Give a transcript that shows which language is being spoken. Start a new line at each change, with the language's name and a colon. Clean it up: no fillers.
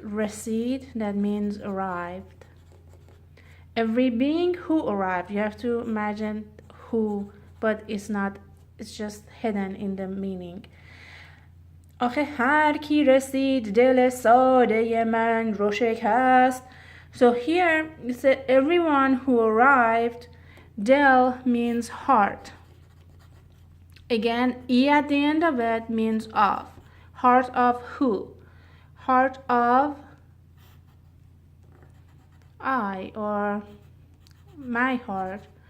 English: Recede, that means arrived. Every being who arrived. You have to imagine who, but it's not, it's just hidden in the meaning.
Persian: آخه هر کی رسید دل ساده من رو شکست.
English: So here it said everyone who arrived. Del means heart. Again, E at the end of it means of. Heart of who? Heart of I, or my heart.